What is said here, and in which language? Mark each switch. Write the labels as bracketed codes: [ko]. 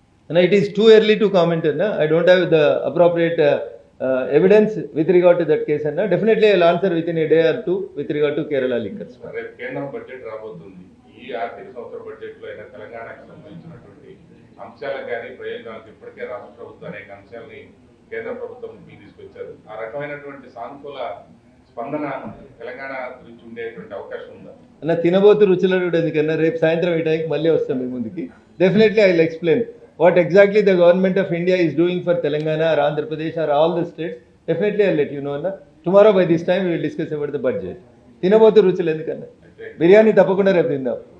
[en] And it is too early to comment, Anna. I don't have the appropriate evidence with regard to that case, Anna. Definitely I will answer within a day or two with regard to Kerala liquors. [te] రేపు కేంద్రం budget రాబోతుంది. ఈ ఆర్థిక సంవత్సర budget లో అయినా తెలంగాణకు సంబంధించినటువంటి అంశాలకు కానీ ప్రయోజనాలకు ఇప్పటికే రాష్ట్ర ప్రభుత్వం అనేక అంశాలని కేంద్ర ప్రభుత్వం తీసుకొచ్చారు. ఆ రకమైనటువంటి సానుకూల స్పందన తెలంగాణ గురించి ఉండేటువంటి అవకాశం ఉందా అన్న? తినబోతు రుచులు కూడా ఎందుకన్నా, రేపు సాయంత్రం ఈ టైంకి మళ్ళీ వస్తాం మీ ముందుకి. [en] Definitely I will explain what exactly the government of India is doing for Telangana or Andhra Pradesh or all the states. Definitely I'll let you know, Anna. Tomorrow by this time we will discuss about the budget. [te] తినబోతు రుచులు ఎందుకన్నా, బిర్యానీ తప్పకుండా రేపు తిందాం.